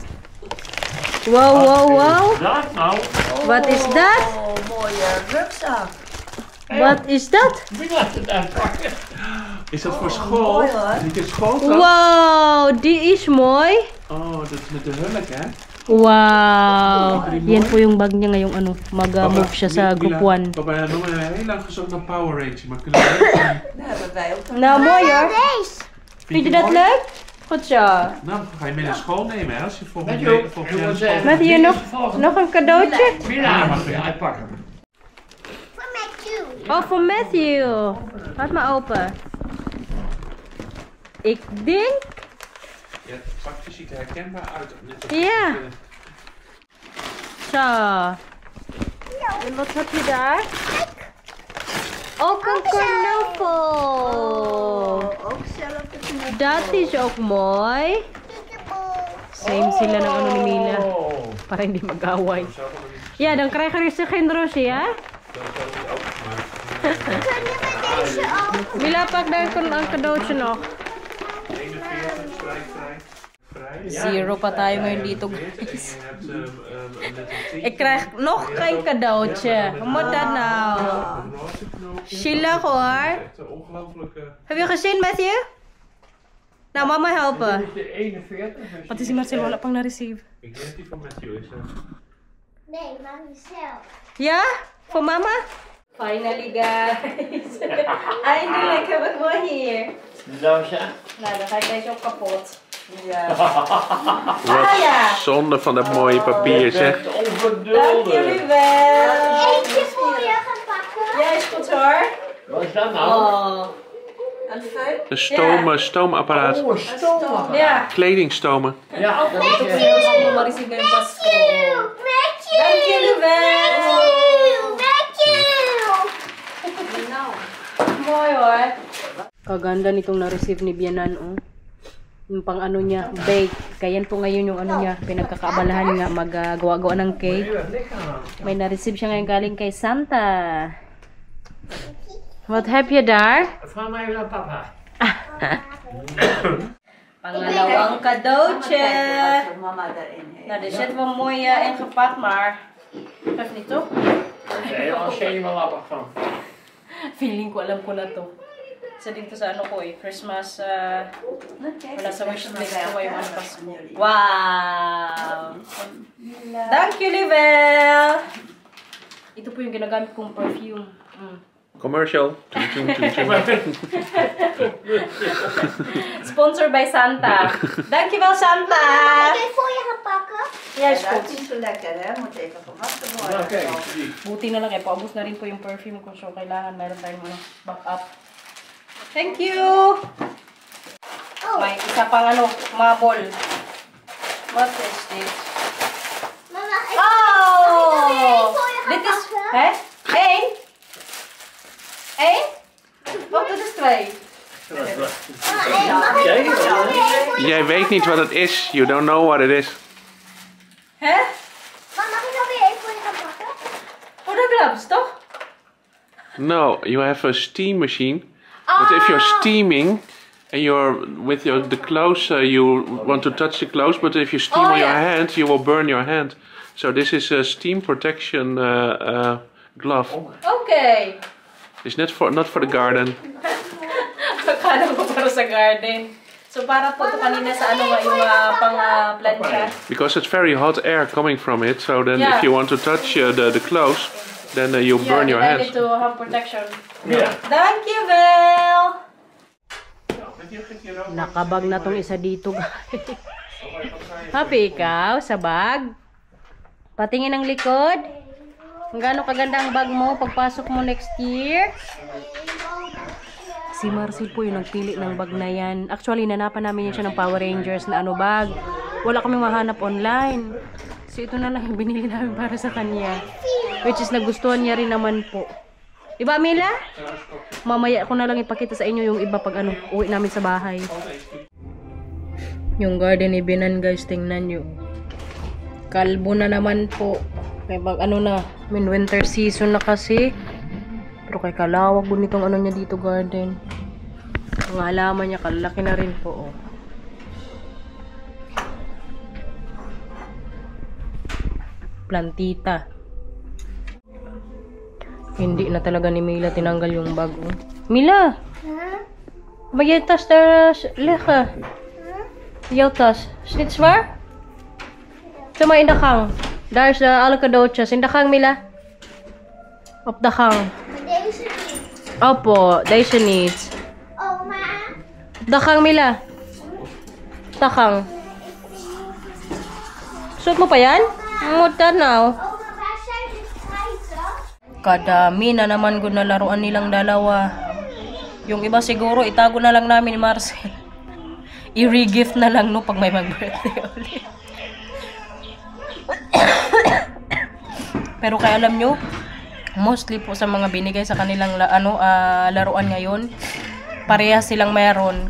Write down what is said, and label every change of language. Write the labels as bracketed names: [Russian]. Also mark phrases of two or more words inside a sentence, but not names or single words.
[Dutch] Wow, wow, wow. Dat nou? Wat is dat? Oh, mooie rugzak. Wat is dat? Wie laat het uitpakken? Is dat voor school? mooi, hoor. Is dit school? Wow, die is mooi. Oh, dat is met de hulk, hè? Wow. [Filipino] Yan po yung bag niya ngayong ano, mag-move siya sa group 1. [Dutch] Papa, we hebben heel lang gezocht naar Power Rangers, maar kunnen we dat doen? Daar hebben wij ook een. Nou, mooi hoor. Deze. Vind je dat leuk? Goed zo. Nou, ga je mee naar school nemen, hè? Als je volgende Met je week volgend jaar naar school Met hier nog een cadeautje? Mila mag je uitpakken. Voor mij toe. Oh, voor Matthew. Laat maar open. Ik denk... Ja, het pakje ziet er herkenbaar uit. Net als Ja. het, Zo. En wat heb je daar? Ook een knuffel. Ook zelf de knuffel. Dat is ook mooi. [Filipino] Same sila ng ano ni Mila. Oh. Para hindi mag-away. [Dutch] Zo van die- Ja, dan krijgen we ze geen roosje, ja? dat is ook niet opengemaakt. Kunnen we deze ook? Mila, pak daar een cadeautje nog. 41, vrij. [Filipino] Zero pa tayo ngayon dito, [Dutch] En guys. je hebt net een 10. Ik krijg nog geen cadeautje. Hoe moet dat nou? Een roze knoopje. Zielig hoor. Echt een ongelofelijke... Heb je gezien, Matthew? Nou, mama helpen. Dit is de 41. dus Wat is die Marcel [Filipino] wala pang na-receive? [Dutch] Ik denk dat die van Matthew is. Hè? Nee, maar zelf. Ja? Voor mama? [English] Finally, guys. [Dutch] Eindelijk heb ik wel hier. Loosje. Nou, dan ga ik deze ook kapot. Ja. Ah ja. Zonde van dat mooie papier, zeg. Dank Ongeduldig. jullie wel. Eentje voor je gaan pakken. Ja, is goed hoor. Wat is dat nou? Oh. Een föhn. Een stoomapparaat. Oh, stoom. Ja. Kledingstomen. Ja, dat is [Filipino] Allemaal ma-receive ngayong Pasko. Matthew. [Dutch] Dank jullie wel. Mooi hoor. [Filipino] Kaganda nitong na-receive ni Bianan, oh. Yung pang ano niya, bake. Kaya yan po ngayon yung ano niya, pinagkakaabalahan nga mag-gawa-gawa ng cake. May na-receive siya ngayon galing kay Santa. [Dutch] Wat heb je daar? Vraag maar even aan papa. Pangalawang cadeautje. Wat voor mama daarin heeft. Nou, er zit wel mooi ingepakt, maar... Geef niet toch? Nee, als je helemaal lappig van. [Filipino] Feeling ko, alam ko na to. Isa dito sa ano ko Christmas, wala sa wishlist ko yung ano Pasko. Wow! Dank jullie wel! Ito po yung ginagamit kong perfume. [English] Commercial. Sponsored by Santa. [Dutch] Dankjewel, Santa! Kan je voor je gaan pakken? Ja, is Dat goed. is niet zo lekker, hè? Moet even gewassen Ja, worden. kijk. [Filipino] Buti na lang, paubos na rin po yung perfume ko. So, kailangan meron tayong backup. [English] Thank you! Oh, [Filipino] May isa pang mabol. [English] What is this? [Dutch] mama, ik Oh! voor je gaan Dit is... pakken. Hè? Eén? Eén? Wat dit is twee? Mama, mag ik Kijk, voor je Jij weet niet wat het is. [English] You don't know what it is. [Dutch] Hè? Mama, mag ik dan weer even voor je gaan pakken? Oh, dat gloves, toch? [English] No, you have a steam machine. But if you're steaming and you're with the clothes, you want to touch the clothes. But if you steam Oh, on your yeah. hand, you will burn your hand. So this is a steam protection glove. Okay. It's not for the garden. [Filipino] Akala ko para sa garden. So, para po ito kanina sa yung pang-plancha. [English] Because it's very hot air coming from it. So then Yeah. if you want to touch the clothes, then you burn your I hands. need to have protection. [Dutch] Ja. [English] Thank you, Bel! [Filipino] Nakabag na tong isa dito, guys. Happy ikaw sa bag? Patingin ang likod. Ang gaano kaganda ang bag mo pagpasok mo [English] next year. [Filipino] Si Marcel po yung nagpili ng bag na yan. Actually, nanapan namin yan siya ng Power Rangers na bag. Wala kaming mahanap online. So, ito na lang yung binili namin para sa kanya. [English] Which is, [Filipino] nagustuhan niya rin naman po. Diba, Mila? Mamaya ko na lang ipakita sa inyo yung iba pag uwi namin sa bahay. Yung garden ni Binan, guys, tingnan nyo. Kalbo na naman po. Kaya pag winter season na kasi. Pero kay kalawag po nitong niya dito garden. Ang halaman niya, kalaki na rin po, oh. Plantita. Hindi na talaga ni Mila tinanggal yung bag, oh. Mila! [Dutch] Maar je tas daar liggen. Jouw tas. Is dit zwaar? Zeg maar in de gang. Daar is alle cadeautjes. In de gang, Mila. Op de gang. Deze niet. Opo, deze niet. Oma. Op de gang, Mila. Op de gang. [Filipino] Suot mo pa yan? Muta now. [Dutch] Oma, waar zijn de feiten? [Filipino] Kadami na naman ko na laruan nilang dalawa. Yung iba siguro itago na lang namin ni Marcel. I-regift na lang no pag may mag-birthday ulit. Pero kaya alam nyo, mostly po sa mga binigay sa kanilang laruan ngayon, parehas silang mayroon.